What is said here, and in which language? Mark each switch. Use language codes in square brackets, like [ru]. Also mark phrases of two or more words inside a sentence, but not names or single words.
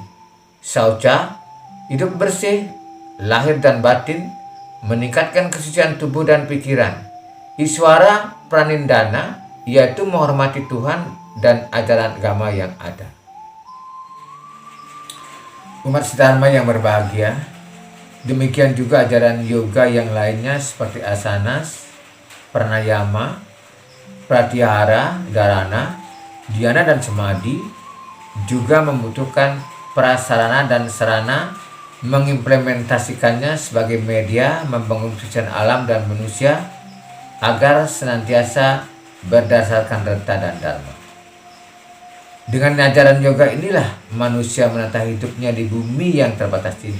[id] Saucha, hidup bersih, lahir dan batin, meningkatkan kesucian tubuh dan pikiran. Iswara Pranindana, yaitu menghormati Tuhan dan ajaran agama yang ada. Umat sedharma yang berbahagia, demikian juga ajaran yoga yang lainnya seperti asanas, pranayama, pratyahara, dharana, dhyana, dan samadhi juga membutuhkan prasarana dan sarana mengimplementasikannya sebagai media membangun kesucian alam dan manusia agar senantiasa berdasarkan reta dan dharma. Dengan ajaran yoga inilah manusia menata hidupnya di bumi yang terbatas ini.